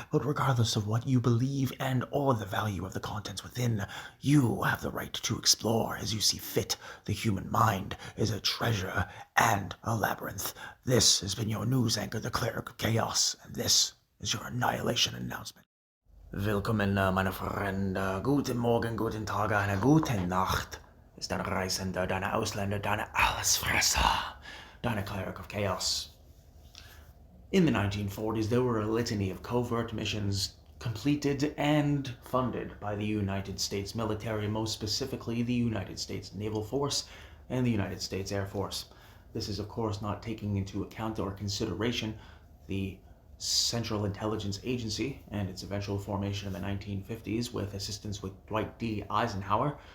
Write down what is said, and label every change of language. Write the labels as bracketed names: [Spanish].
[English] But regardless of what you believe and or the value of the contents within, you have the right to explore as you see fit. The human mind is a treasure and a labyrinth. This has been your news anchor, the Cleric of Chaos, and this is your Annihilation Announcement. [German] Willkommen, meine Freunde. Guten Morgen, guten Tag, eine gute Nacht. Ist dein Reisender, deine Ausländer, deine Allesfresser, deine Cleric of Chaos. [English] In the 1940s, there were a litany of covert missions completed and funded by the United States military, most specifically the United States Naval Force and the United States Air Force. This is, of course, not taking into account or consideration the Central Intelligence Agency and its eventual formation in the 1950s with assistance with Dwight D. Eisenhower.